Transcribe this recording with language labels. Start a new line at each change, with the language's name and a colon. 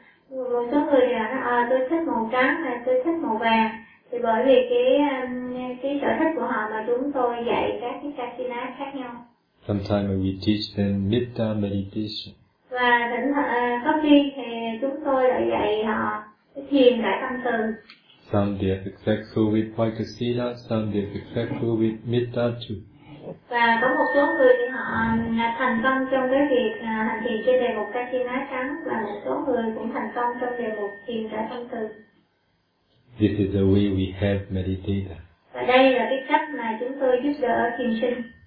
Vietnamese: Một số người thì nói, tôi thích màu trắng hay tôi thích màu vàng. Thì bởi vì cái sở thích của họ mà chúng tôi dạy các cái kasina khác nhau.
English: Sometimes we teach them metta meditation.
Vietnamese: Và có khi thì chúng tôi lại dạy họ cái thiền đại tâm từ.
English: Some they are successful with vipassana, some they are successful with metta too.
Vietnamese: Và có một số người thì họ thành công trong cái việc hành thiền trên đề mục kasina trắng, và một số người cũng thành công trong đề mục thiền đại tâm từ.
English: This is the way we help meditator.
Vietnamese: Và đây là cái cách mà chúng tôi giúp đỡ thiền sinh.